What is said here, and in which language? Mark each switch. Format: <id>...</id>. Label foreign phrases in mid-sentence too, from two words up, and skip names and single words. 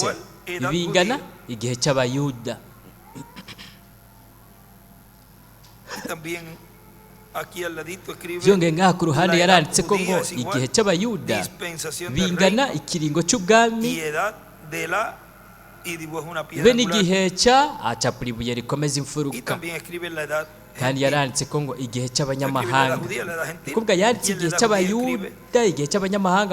<rn>Ibingana igihe cy'abayuda. Byongeye ngaha ku ruhande yaranditse ko ngo igihe cy'abayuda bingana ikiringo cy'ubwami be n'igihe acapura ibuye rikomeza imfuruka. Kandi yaranditse ko ngo igihe cy'abanyamahanga, kuvuga yanditse igihe cy'abayuda, igihe cy'abanyamahanga.</rn>